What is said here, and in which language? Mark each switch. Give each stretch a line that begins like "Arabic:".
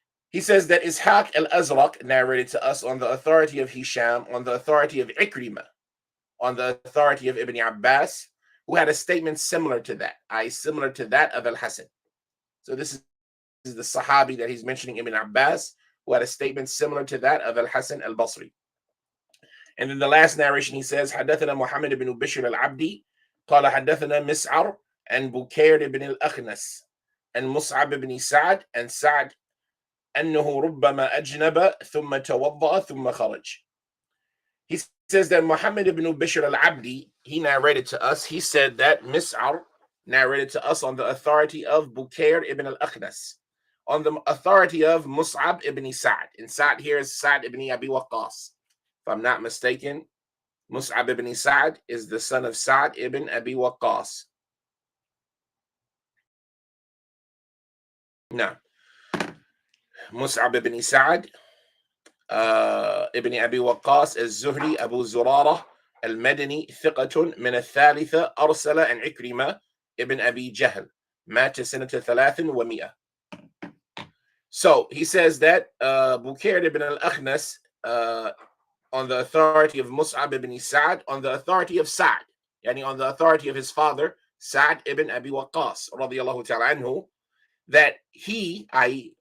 English: He says that Ishaq al-Azraq narrated to us on the authority of Hisham, on the authority of Ikrimah, on the authority of Ibn Abbas, who had a statement similar to that, similar to that of Al-Hasan. So this is the Sahabi that he's mentioning, Ibn Abbas, who had a statement similar to that of Al-Hasan al-Basri. And then the last narration, he says,
Arabic: حدثنا محمد بن بشر العبدي قال حدثنا مسعر and بكير بن الأخنس and مصعب بن سعد and سعد أنه ربما أجنب ثم توضأ ثم خرج.
English: He says that Muhammad ibn Bishr al-Abdi, he narrated to us, he said that Mis'ar narrated to us on the authority of Bukair ibn al-Akhnas, on the authority of Mus'ab ibn Sa'd. And Sa'd here is Sa'd ibn Abi Waqqas. If I'm not mistaken, Mus'ab ibn Sa'd is the son of Sa'd ibn Abi Waqqas. Now,
Arabic: Mus'ab ibn Sa'd ابن أبي وقاص الزهري أبو زرارة المدني ثقة من الثالثة أرسل عن عكرمة ابن أبي جهل مات سنة 300.
English: So he says that Bukair ibn al-Akhnas on the authority of Mus'ab ibn Sa'd, on the authority of Sa'd, yani on the authority of his father Sa'd ibn Abi Waqqas radiyallahu ta'ala anhu, that he, i.e.